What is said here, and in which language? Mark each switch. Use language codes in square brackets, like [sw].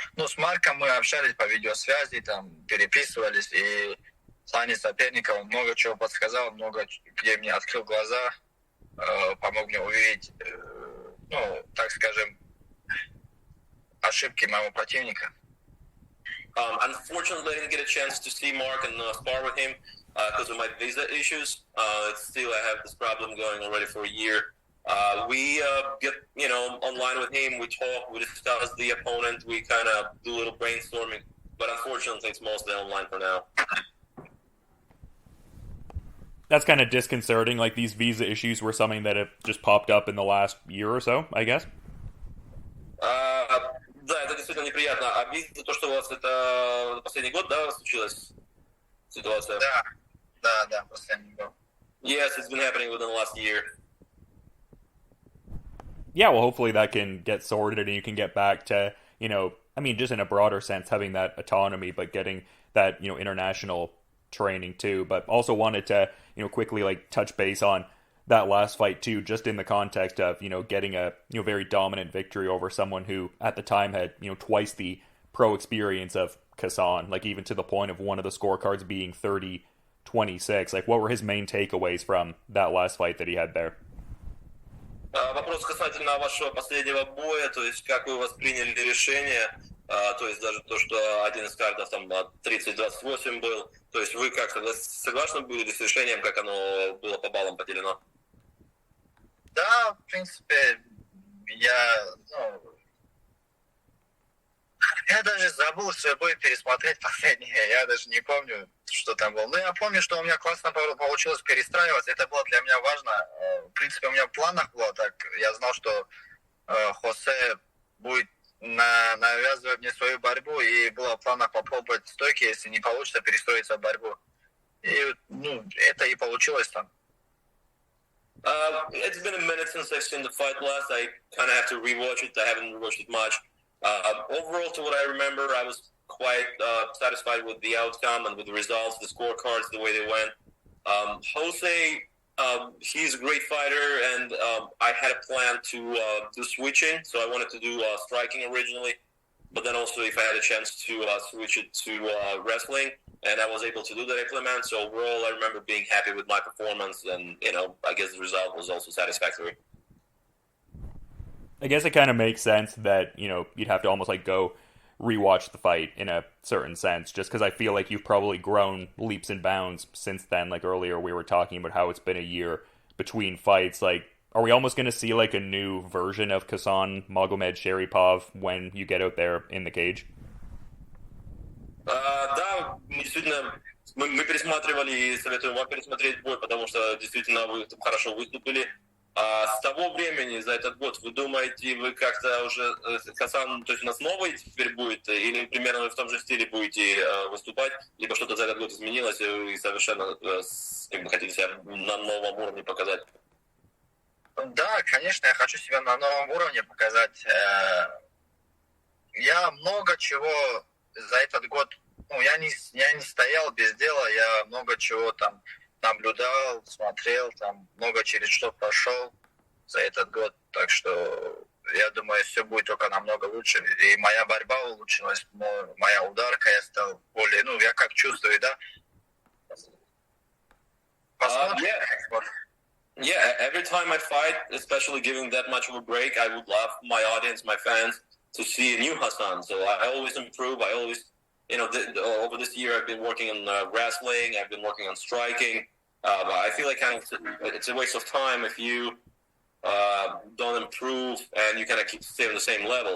[ru] С Марком мы общались по видеосвязи, там переписывались, и в плане соперника он много чего подсказал, много где мне открыл глаза, помог мне увидеть, так скажем, ошибки моего противника. [en] Unfortunately, I didn't get a chance to see Mark and spar with him because of my visa issues. I have this problem going already for a year. We get, online with him, we talk, we discuss the opponent, we kind of do a little brainstorming, but unfortunately, it's mostly online for now. That's kind of disconcerting. Like, these visa issues were something that have just popped up in the last year or so, I guess. [ru] Да, это действительно неприятно. А видите то, что у вас это последний год, да, случилась ситуация? Да, последний год. [en] Yes, it's been happening within the last year. Yeah, well, hopefully that can get sorted and you can get back to, I mean, just in a broader sense, having that autonomy, but getting that, international training too. But also wanted to, quickly like touch base on that last fight too, just in the context of, getting a, very dominant victory over someone who at the time had, twice the pro experience of Khasan, like even to the point of one of the scorecards being 30-26. Like, what were his main takeaways from that last fight that he had there? [ru] Вопрос касательно вашего последнего боя, то есть как вы восприняли решение, то есть даже то, что один из картов там 30-28 был, то есть вы как-то согласны были с решением, как оно было по баллам поделено? Да, в принципе, я даже забыл свой бой пересмотреть последнее, я даже не помню, что там было. Но я помню, что у меня классно получилось перестраиваться, это было для меня важно. В принципе, у меня в планах было так, я знал, что Хосе будет навязывать мне свою борьбу, и было в планах попробовать стойки, если не получится, перестроиться в борьбу. И, это и получилось там. [en] It's been a minute since I've seen the fight last. I kind of have to rewatch it. I haven't rewatched it much. Overall, to what I remember, I was quite satisfied with the outcome and with the results, the scorecards, the way they went. Jose, he's a great fighter, and I had a plan to do switching, so I wanted to do striking originally, but then also if I had a chance to switch it to wrestling, and I was able to do that implement. So overall, I remember being happy with my performance, and I guess the result was also satisfactory. I guess it kind of makes sense that, you'd have to almost like go rewatch the fight in a certain sense, just because I feel like you've probably grown leaps and bounds since then. Like earlier we were talking about how it's been a year between fights. Like, are we almost going to see like a new version of Khasan Magomedsharipov when you get out there in the cage? [ru] Да, действительно, мы пересматривали и советуем вам пересмотреть бой, потому что действительно вы там хорошо выступили. А с того времени, за этот год, вы думаете, вы как-то уже, Хасан, то есть у нас новый теперь будет, или примерно в том же стиле будете выступать, либо что-то за этот год изменилось, и вы совершенно как бы хотите себя на новом уровне показать? Да, конечно, я хочу себя на новом уровне показать. Я много чего за этот год, я не стоял без дела, я много чего там наблюдал, смотрел, там много через что прошел за этот год, так что я думаю, все будет только намного лучше. И моя борьба улучшилась, моя ударка, я стал более, я как чувствую, да? Посмотрим. [en] Yeah, every time I fight, especially giving that much of a break, I would love my audience, my fans, to see a new Hassan. So I always improve. I always, over this year, I've been working on wrestling. I've been working on striking. But I feel like it's a waste of time if you don't improve and you kind of stay on the same level.